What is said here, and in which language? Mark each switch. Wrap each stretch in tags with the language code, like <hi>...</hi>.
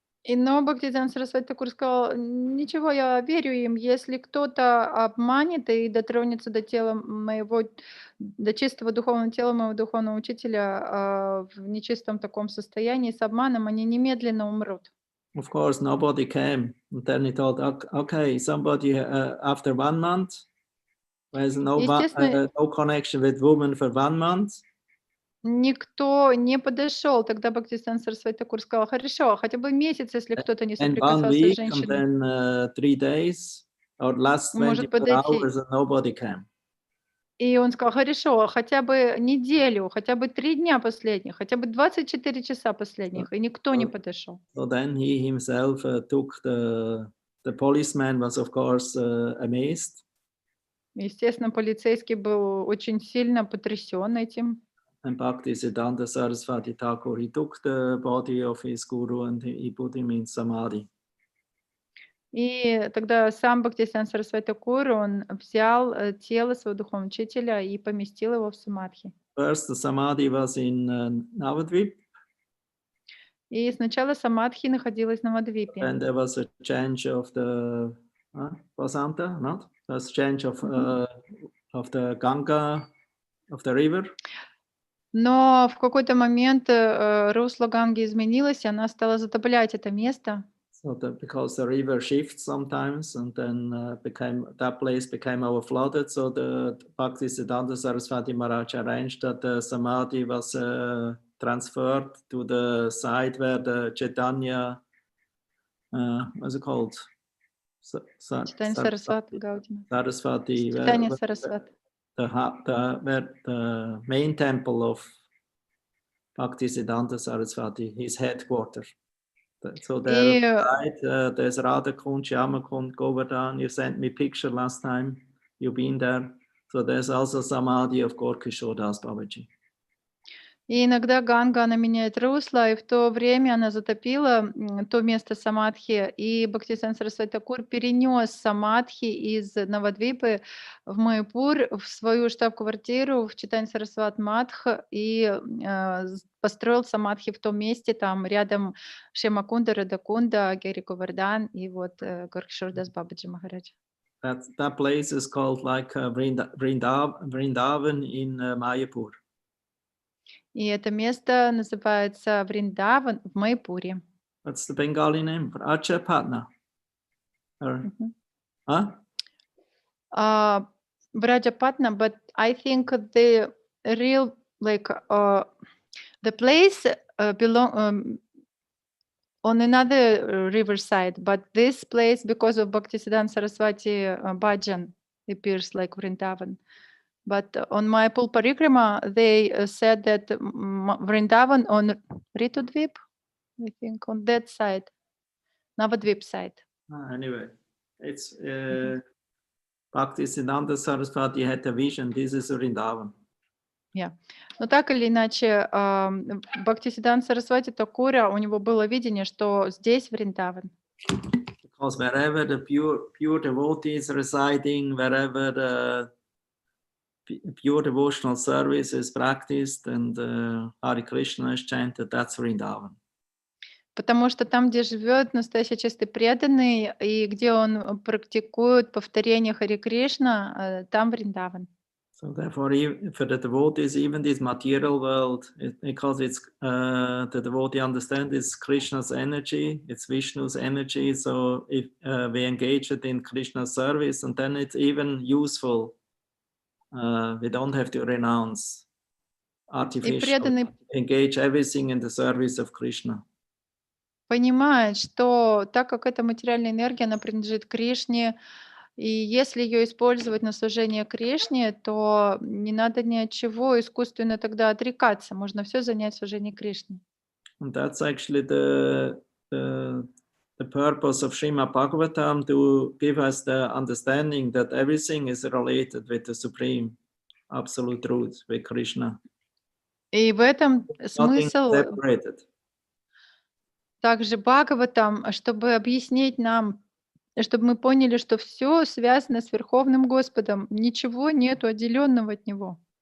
<ru>Но Бхактисиданта Сарасвати Такур сказал, ничего, я верю им, если кто-то обманет и дотронется до тела моего, до чистого духовного тела моего духовного учителя в нечистом таком состоянии, с обманом, они немедленно умрут.</ru> <en>Of course, nobody came. And then he thought, okay, somebody after 1 month, there's no connection with women for 1 month.</en> <ru>Никто не подошел. Тогда Бхактисиданта Сарасвати Такур сказал, хорошо, хотя бы месяц, если кто-то не соприкасался с женщиной.</ru> <en>And then 3 days or last 24 hours and nobody came.</en> <ru>И он сказал, хорошо, хотя бы неделю, хотя бы 3 дня последних, хотя бы 24 часа последних, и никто не подошел.</ru> <en>So then he himself took the policeman was of course amazed.</en> <ru>Естественно, полицейский был очень сильно потрясен этим.</ru> <en>And Bhaktisiddhanta Saraswati Thakur, he took the body of his guru and he put him in samadhi.</en> <ru>И тогда сам Бхактисиданта Сарасвати Такур, он взял тело своего духовного учителя и поместил его в самадхи.</ru> <en>First, the samadhi was in Navadvip.</en> <ru>И сначала самадхи находилась на Навадвипе.</ru> <en>And there was a change of the Vasanta, not? There was change of the Ganga, of the river.</en> <ru>Но в какой-то момент русло Ганги изменилось, и она стала затоплять это место.</ru> <en>So because the river shifts sometimes, and then that place became overflooded. So the Bhaktisiddhanta Saraswati Maharaj arranged that the samadhi was transferred to the side where the Chaitanya, what's it called? Chaitanya Saraswati Gaudina. Saraswati. Chaitanya Saraswati. The main temple of Bhaktisiddhanta Saraswati, his headquarters. So</en> <ru>И</ru> <en>there, right, there's Radha Kund, Shyama Kund, Govardhan. You sent me picture last time. You've been there. So there's also Samadhi of Gorkishore Das Babaji.</en> <ru>И иногда Ганга, она меняет русло, и в то время она затопила то место самадхи, и Бхактисиданта Сарасвати Такур перенес самадхи из Навадвипы в Майяпур, в свою штаб-квартиру в Читань Сарасват Мадх, и построил самадхи в том месте, там рядом Шемакунда, Радакунда, Гери Говардан и вот Горкишор Дас Бабаджи Махарадж.</ru> <en>That place is called like Vrindavan in Mayapur.</en> <ru>И это место называется Вриндаван в Майяпуре.</ru> <en>That's the Bengali name for Acharpatna. Huh? Vrajapatna, but I think the real, like, the place belong on another riverside, but this place, because of Bhaktisiddhanta Saraswati bhajan, appears like Vrindavan. But on my Pul Parikrama, they said that Vrindavan on Ritudvip, I think, on that side, Navadvip side. Anyway, it's Bhaktisiddhanta Saraswati had a vision. This is Vrindavan. Yeah.</en> <ru>Но так или иначе, Бхактисиданта Сарасвати Такура, у него было видение, что здесь Вриндаван.</ru> <en>Because wherever the pure devotees residing, wherever the pure devotional service is practiced and Hare Krishna is chanted, that's Vrindavan.</en> <ru>Потому что там, где живет настоящий чистый преданный, и где он практикует повторение Харе Кришна, там Вриндаван.</ru> <en>So therefore, for the devotees, even this material world, because it's the devotee understands it's Krishna's energy, it's Vishnu's energy. So if we engage it in Krishna's service, and then it's even useful. We don't have to renounce artificial, engage everything in the service of Krishna.</en> <ru>Понимает, что так как эта материальная энергия, она принадлежит Кришне, и если ее использовать на служение Кришне, то не надо ни от чего искусственно тогда отрекаться, можно все занять в служении Кришне.</ru> <en>And that's actually the purpose of Srimad Bhagavatam, to give us the understanding that everything is related with the Supreme Absolute Truth, with Krishna.</en> <ru>И в этом</ru> <en>Nothing</en> <ru>смысл</ru> <en>separated.</en> <ru>также Бхагаватам, чтобы объяснить нам, чтобы мы поняли, что все связано с Верховным Господом, ничего нету отделенного от Него.</ru>